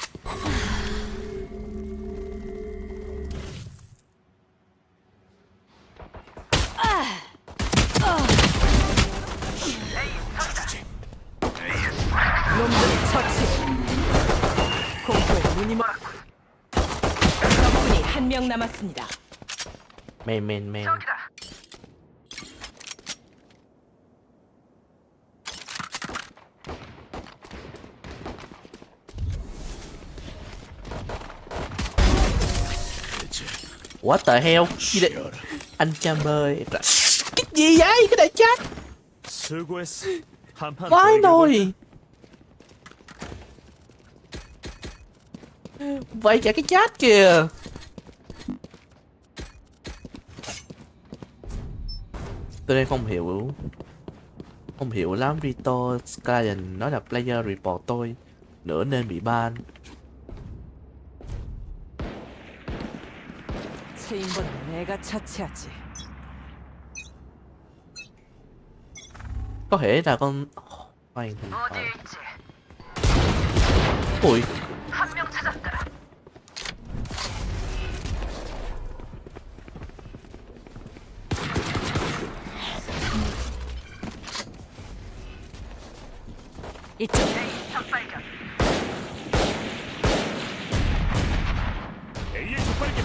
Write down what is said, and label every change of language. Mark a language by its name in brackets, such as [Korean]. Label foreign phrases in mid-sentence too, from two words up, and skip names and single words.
[Korean] 놈들을 처치. 공포에 눈이 멀었군. 적군이 한 명 남았습니다. [English] Men. What the hell? [Vietnamese] Gì đây? Anh Chamber ơi. Cái gì vậy? Cái đại chat. Vãi nồi. Vậy cả cái chat kìa. Tôi đang không hiểu. Không hiểu lắm, Rito Skyline nói là [English] player report [Vietnamese] tôi nữa nên bị ban. [Korean] 체인버는 내가 처치하지. [Vietnamese] Có thể là con khoan thì ui [Korean] 한명 찾았다. 이쪽. 적발견. A의 적발견.